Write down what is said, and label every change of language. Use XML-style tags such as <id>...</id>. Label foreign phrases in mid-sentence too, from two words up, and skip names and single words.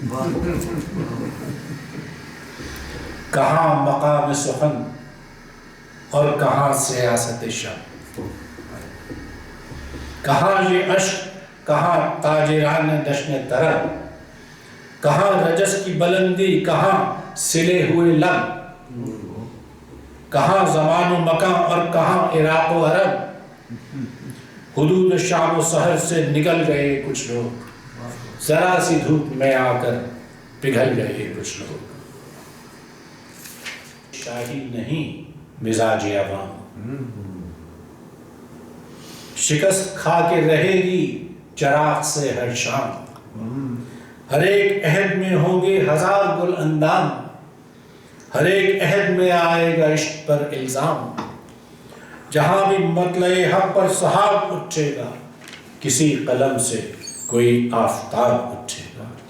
<ur>کہاں مقام سخن اور کہاں سیاست شب، کہاں یہ عشق، کہاں تاجران جشن طرب، کہاں رجس کی بلندی، کہاں سلے ہوئے لب، کہاں زمان و مکان اور کہاں عراق و عرب، حدود شام و سحر سے نکل گئے کچھ لوگ، ذرا سی دھوپ میں آ کر پگھل گئے کچھ لوگ۔ شاہی نہیں مزاج عوام، شکست کھا کے رہے گی چراغ سے ہر شام، ہر ایک عہد میں ہوں گے ہزار گل اندام، ہر ایک عہد میں آئے گا عشق پر الزام، جہاں بھی مطلع حق پر سحاب اٹھے گا، کسی قلم سے کوئی آفتاب اٹھے گا۔</ur>